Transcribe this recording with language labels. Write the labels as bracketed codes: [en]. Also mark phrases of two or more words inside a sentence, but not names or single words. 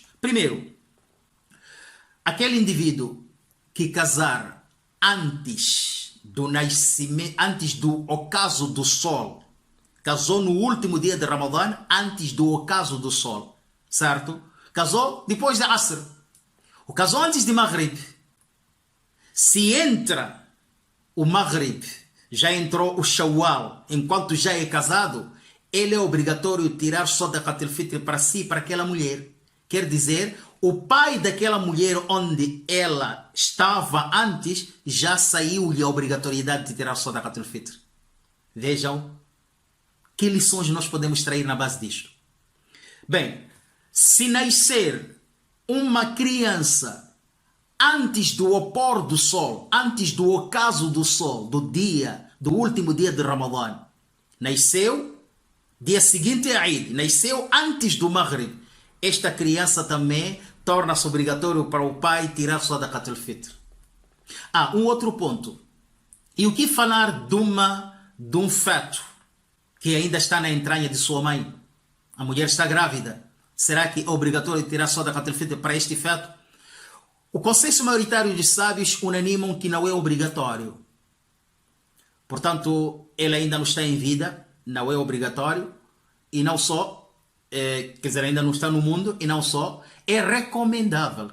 [pt] Primeiro, aquele indivíduo que casar antes do nascimento, antes do ocaso do sol, casou no último dia de Ramadã, antes do ocaso do sol, certo? Casou depois de Asr. O casou antes de Maghrib. Se entra o Maghrib, já entrou o Shawwal, enquanto já é casado, ele é obrigatório tirar [ar] صدقة الفطر [pt] para si, para aquela mulher. Quer dizer, o pai daquela mulher onde ela estava antes, já saiu-lhe a obrigatoriedade de tirar [ar] صدقة الفطر. [pt] Vejam que lições nós podemos extrair na base disto. Bem, se nascer uma criança antes do opor do sol, antes do ocaso do sol, do último dia de Ramadã, nasceu, dia seguinte a Eid, nasceu antes do Maghrib, esta criança também torna-se obrigatório para o pai tirar [ar] صدقة الفطر. [pt] Um outro ponto. E o que falar de um feto que ainda está na entranha de sua mãe? A mulher está grávida. Será que é obrigatório tirar [ar] صدقة الفطر [pt] para este feto? O consenso maioritário dos sábios unanimam que não é obrigatório. Portanto, ele ainda não está em vida, não é obrigatório. E não só, quer dizer, ainda não está no mundo, e não só, é recomendável.